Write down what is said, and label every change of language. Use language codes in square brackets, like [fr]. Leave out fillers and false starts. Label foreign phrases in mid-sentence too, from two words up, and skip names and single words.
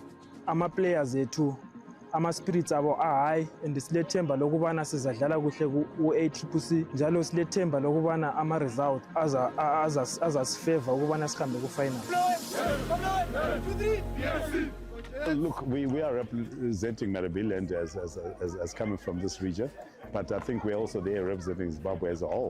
[nd] ama-players ethu ama-spirits abo high, and silethemba lokubana sizadlala kuhle ku-Accc njalo silethemba lokubana ama-result azasifavor ukubana sihambe ku-final. [en] Look, we are representing Maribiland as coming from this region, but I think we're also there representing Zimbabwe as a whole.